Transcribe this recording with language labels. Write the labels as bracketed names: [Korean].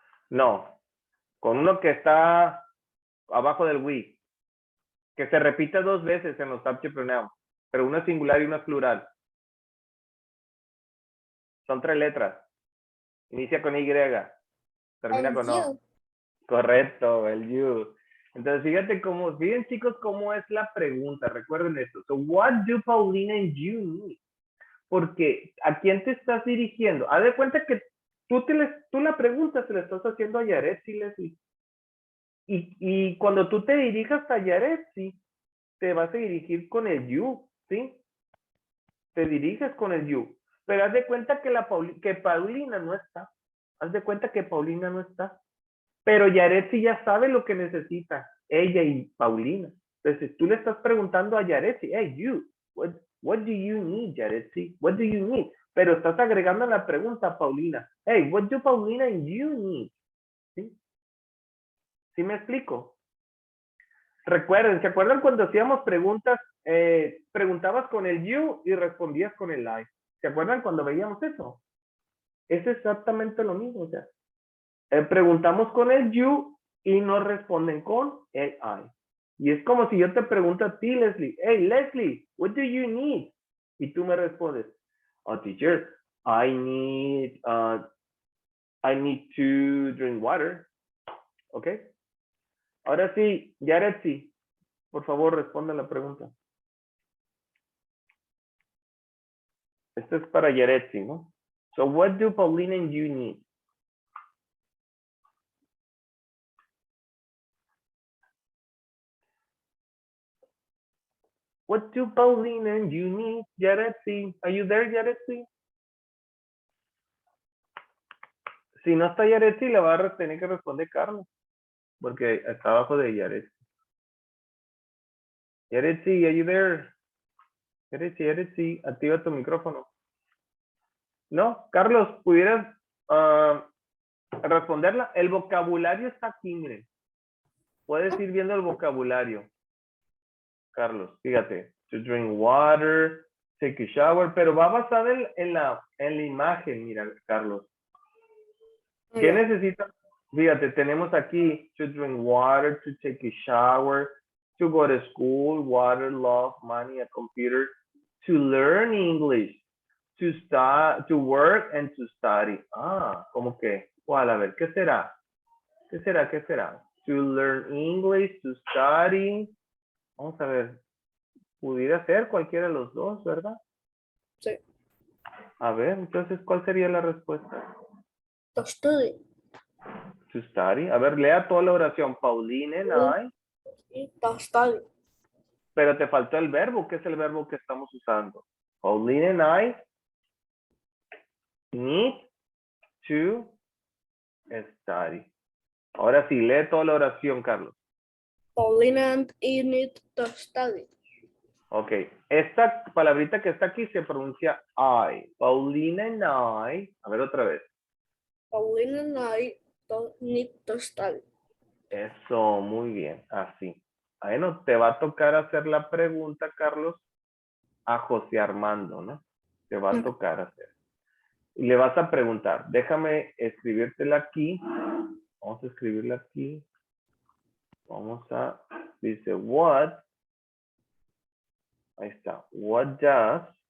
[Spanish] No, con uno que está abajo del we, que se repite 2 veces en los subject pronouns, pero uno es singular y uno es plural. Son 3 letras. Inicia con Y, termina [English] And [Spanish] con O. [English] you. [Spanish] Correcto, el you. Entonces, fíjense chicos cómo es la pregunta. Recuerden esto. [English] So, what do Paulina and you need? [Spanish] Porque ¿a quién te estás dirigiendo? Haz de cuenta que tú la pregunta se la estás haciendo a Yaretsi, Leslie. Y cuando tú te dirijas a Yaretsi, te vas a dirigir con el you, ¿sí? Te diriges con el you. Pero haz de cuenta que Paulina no está. Haz de cuenta que Paulina no está. Pero Yaretsi ya sabe lo que necesita, ella y Paulina. Entonces, tú le estás preguntando a Yaretsi, [English] hey, you, what do you need, Yaretsi? What do you need? [Spanish] Pero estás agregando la pregunta a Paulina, [English] hey, what do Paulina and you need? [Spanish] ¿Sí? ¿Sí me explico? Recuerden, ¿se acuerdan cuando hacíamos preguntas? Preguntabas con el you y respondías con el I. ¿Se acuerdan cuando veíamos eso? Es exactamente lo mismo, o sea, preguntamos con el you y nos responden con el I. Y es como si yo te pregunto a ti, Leslie, [English] hey, Leslie, what do you need? [Spanish] Y tú me respondes, [English] oh, teacher, I need to drink water. [Spanish] ¿Ok? Ahora sí, Yaretsi, por favor, responde la pregunta. Esto es para Yaretsi, ¿no? [English] So, what do Paulina and you need? What do Pauline and you need? Yaretsi, are you there, Yaretsi? [Spanish] Si no está Yaretsi, le va a tener que responder Carlos, porque está abajo de Yaretsi. Yaretsi, [English] are you there? [Spanish] Yaretsi, activa tu micrófono. No, Carlos, ¿pudieras responderla? El vocabulario está aquí, miren. Puedes ir viendo el vocabulario. Carlos, fíjate. [English] To drink water, take a shower, [Spanish] pero va basada en la imagen, mira, Carlos. ¿Qué necesitas? Fíjate, tenemos aquí [English] to drink water, to take a shower, to go to school, water, love, money, a computer, to learn English, to start, to work and to study. [Spanish] Ah, ¿cómo que? ¿Cuál? A ver, ¿qué será? ¿Qué será? ¿Qué será? [English] To learn English, to study. [Spanish] Vamos a ver. Pudiera ser cualquiera de los dos, ¿verdad? Sí. A ver, entonces, ¿cuál sería la respuesta? [English] To study. To study. [Spanish] A ver, lea toda la oración. [English] Pauline and I. To study. [Spanish] Pero te faltó el verbo. ¿Qué es el verbo que estamos usando? [English] Pauline and I need to study. [Spanish] Ahora sí, lee toda la oración, Carlos. [English] Pauline and I need to study. [Spanish] Ok. Esta palabrita que está aquí se pronuncia I. [English] Pauline and I. [Spanish] A ver otra vez. [English] Pauline and I need to study. [Spanish] Eso, muy bien. Así. Bueno, te va a tocar hacer la pregunta, Carlos, a José Armando, ¿no? Te va a tocar hacer. Y le vas a preguntar, déjame escribírtela aquí. Vamos a escribirla aquí. Vamos a, dice, what. Ahí está. [English] What does.